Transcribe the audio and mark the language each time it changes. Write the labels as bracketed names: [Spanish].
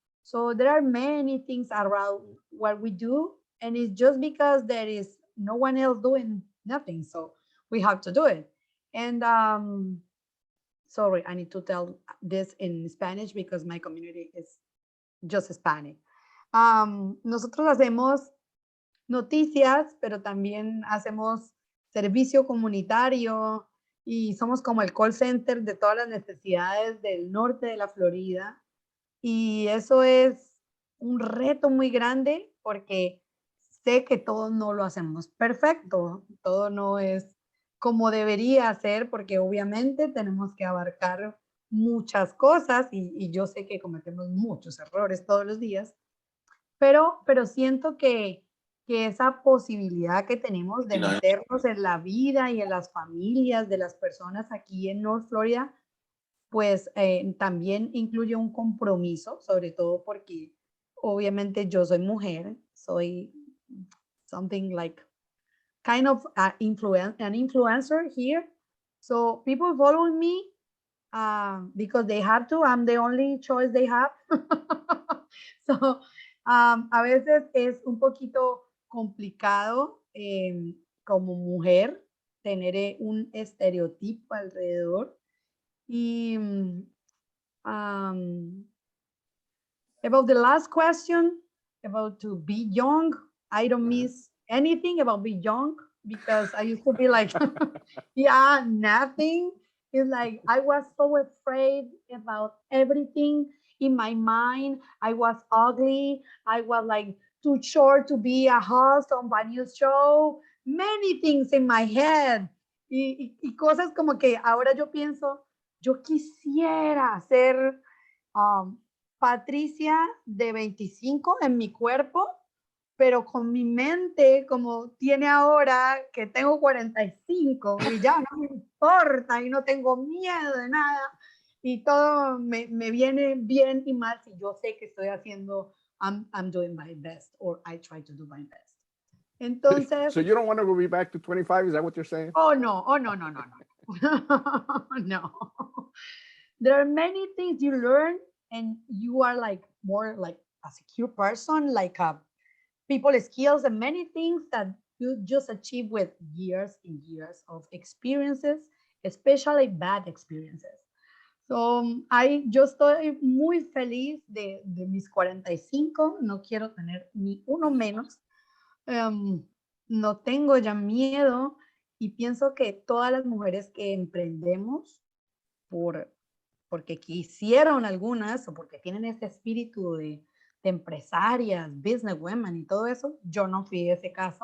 [English] So there are many things around what we do. And it's just because there is no one else doing nothing. So we have to do it. And sorry, I need to tell this in Spanish because my community is just Hispanic. [Spanish] Nosotros hacemos noticias, pero también hacemos servicio comunitario y somos como el call center de todas las necesidades del norte de la Florida. Y eso es un reto muy grande porque sé que todo no lo hacemos perfecto, todo no es como debería ser, porque obviamente tenemos que abarcar muchas cosas y yo sé que cometemos muchos errores todos los días, pero siento que esa posibilidad que tenemos de meternos en la vida y en las familias de las personas aquí en North Florida, pues también incluye un compromiso, sobre todo porque obviamente yo soy mujer, soy [English] something like kind of an influencer here. So people follow me because they have to. I'm the only choice they have. [Spanish] So a veces es un poquito complicado como mujer tener un estereotipo alrededor. [English] Y about the last question, about to be young, I don't miss anything about being young because I used to be like, yeah, nothing. It's like I was so afraid about everything in my mind. I was ugly. I was like too short to be a host on a news show. Many things in my head. [Spanish] Y cosas como que ahora yo pienso, yo quisiera ser Patricia de 25 en mi cuerpo, pero con mi mente como tiene ahora que tengo 45 y ya no me importa y no tengo miedo de nada y todo me viene bien y mal si yo sé que estoy haciendo, [English] I'm doing my best [Spanish] or I try to do my best. Entonces. [English] So you don't want to go back to 25? Is that what you're saying? Oh, no. No. There are many things you learn and you are like more like a secure person, like people skills and many things that you just achieve with years and years of experiences, especially bad experiences. [Spanish] So yo estoy muy feliz de mis 45, no quiero tener ni uno menos. No tengo ya miedo y pienso que todas las mujeres que emprendemos porque quisieron algunas o porque tienen ese espíritu de empresarias, business women y todo eso, yo no fui ese caso.